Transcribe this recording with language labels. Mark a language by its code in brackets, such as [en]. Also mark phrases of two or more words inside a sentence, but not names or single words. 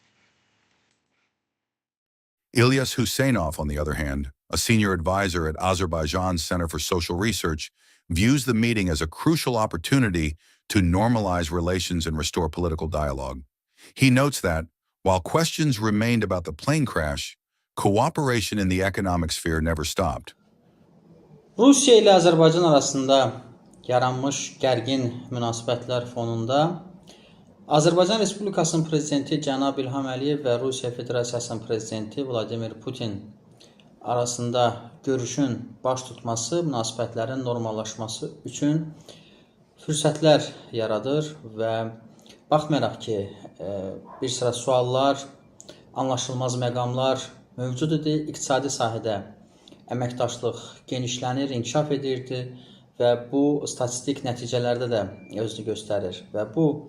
[en] Ilyas Huseynov, on the other hand, a senior advisor at Azerbaijan's Center for Social Research, views the meeting as a crucial opportunity to normalize relations and restore political dialogue. He notes that, while questions remained about the plane crash, cooperation in the economic sphere never stopped. [az] Rusiya ilə Azərbaycan arasında yaranmış gərgin münasibətlər fonunda Azərbaycan Respublikasının prezidenti cənab İlham Aliyev və Rusiya Federasiyasının prezidenti Vladimir Putin arasında görüşün baş tutması münasibətlərin normallaşması üçün fürsətlər yaradır və baxmayaraq ki, bir sıra suallar, anlaşılmaz məqamlar mövcud idi, iqtisadi sahədə əməkdaşlıq genişlənir, inkişaf edirdi və bu statistik nəticələrdə də özünü göstərir və bu